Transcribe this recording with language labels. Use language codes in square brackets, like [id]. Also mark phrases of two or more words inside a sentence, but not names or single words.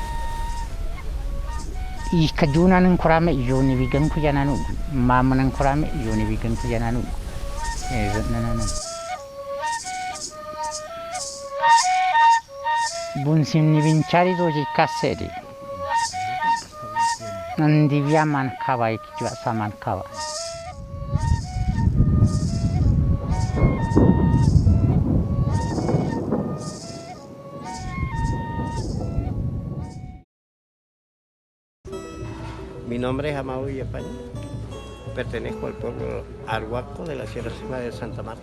[arh] I kajunan kurame yoni bigan ku jananu mamanan kurame yoni bigan ku jananu nanana bunsim ni binchari doji kaseri nandiviaman kawa ikijwa saman kawa [es] Mi nombre es Amado Villafaña, pertenezco al pueblo arhuaco de la Sierra Cima de Santa Marta.